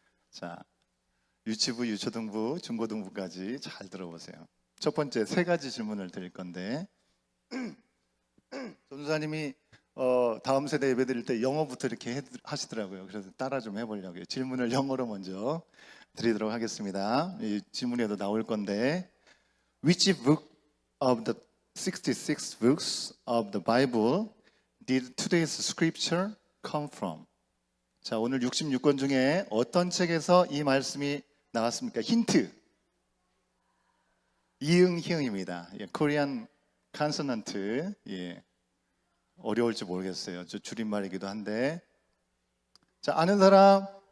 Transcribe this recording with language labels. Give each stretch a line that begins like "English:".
Korean: 자, 유치부, 유초등부, 중고등부까지 잘 들어보세요. 첫 번째 세 가지 질문을 드릴 건데 전도사님이 다음 세대 예배 드릴 때 영어부터 이렇게 하시더라고요. 그래서 따라 좀 해보려고요. 질문을 영어로 먼저 드리도록 하겠습니다. 이 질문에도 나올 건데
English: Which book of the 66 books of the Bible did today's scripture come from?
Korean: 자, 오늘 66권 중에 어떤 책에서 이 말씀이 나왔습니까? 힌트. 이응, 희응입니다.
English: 코리안 칸소넌트.
Korean: 어려울지 모르겠어요. 저 줄임말이기도 한데. 자, 아는 사람?